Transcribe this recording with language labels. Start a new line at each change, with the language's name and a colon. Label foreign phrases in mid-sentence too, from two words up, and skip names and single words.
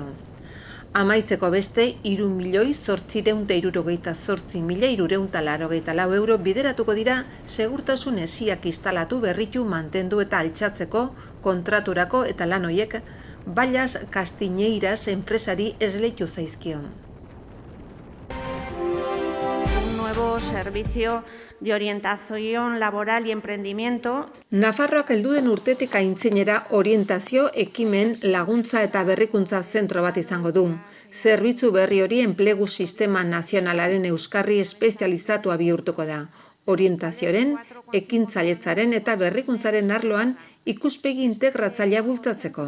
Basque: Amaitzeko beste 3.868.384 euro bideratuko dira segurtasun hesiak instalatu berritu mantendu eta altxatzeko kontraturako eta lan hoiek Ballas Castiñeiras enpresari esleitu zaizkio.
Spanish: Nuevo servicio de orientación laboral y emprendimiento.
Basque: Nafarroak heldu den urtetik aintzinera orientazio, ekimen, laguntza eta berrikuntza zentro bat izango du. Zerbitzu berri hori enplegu sistema nazionalaren euskarri espezializatua bihurtuko da. Orientazioaren, ekintzailetzaren eta berrikuntzaren arloan ikuspegi integratzailea bultzatzeko.